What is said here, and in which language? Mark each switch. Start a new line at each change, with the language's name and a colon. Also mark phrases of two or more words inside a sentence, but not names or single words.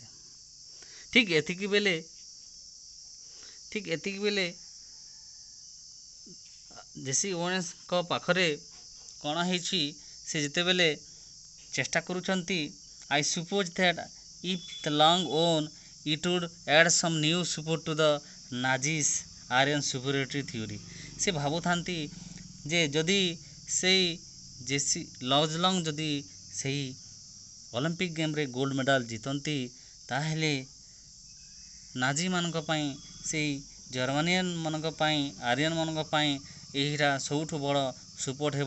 Odia: ଠିକ୍ ଏତିକି ବେଳେ ଜେସି ଓନେନ୍ସଙ୍କ ପାଖରେ କ'ଣ ହେଇଛି, ସେ ଯେତେବେଳେ ଚେଷ୍ଟା କରୁଛନ୍ତି,
English: I suppose that if the long won, it would add some new support to the Nazis' Aryan superiority theory।
Odia: ସେ ଭାବୁଥାନ୍ତି ଯେ ଯଦି ସେଇ ଜେସି ଲଜଲଙ୍ଗ ଯଦି ସେହି
English: Olympic game gold medal
Odia: ଜିତନ୍ତି, ତାହେଲେ ନାଜିମାନଙ୍କ ପାଇଁ, ସେଇ ଜର୍ମାନିଆନ୍ ମାନଙ୍କ ପାଇଁ, ଆରିଆନ୍ ମାନଙ୍କ ପାଇଁ ଏହିଟା ସବୁଠୁ ବଡ଼ ସପୋର୍ଟ ହେବ।